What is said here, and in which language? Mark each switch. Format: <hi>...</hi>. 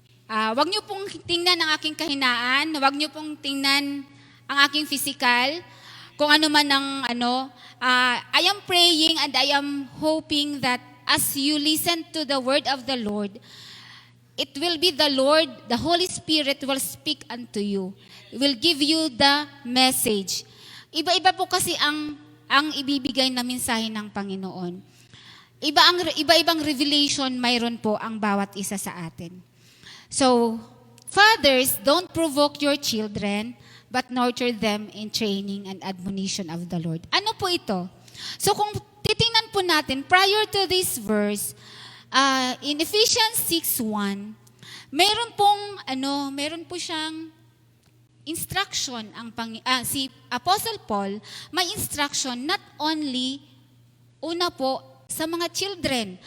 <tl>Wag niyo pong tingnan ang aking kahinaan, wag niyo pong tingnan ang aking physical, kung ano man ang</tl> <en>I am praying and I am hoping that as you listen to the word of the Lord, it will be the Lord, the Holy Spirit will speak unto you. It will give you the message.</en> <tl>Iba-iba po kasi ang ibibigay na mensahe ng Panginoon. Iba-ibang revelation mayroon po ang bawat isa sa atin.</tl> <en>So, fathers, don't provoke your children, but nurture them in training and admonition of the Lord.</en> <tl>Ano po ito? So, kung titingnan po natin,</tl> <en>prior to this verse,</en> <tl>in Ephesians 6:1, meron po siyang instruction si Apostle Paul, may instruction</tl> <en>not only</en> <tl>una po sa mga children.</tl>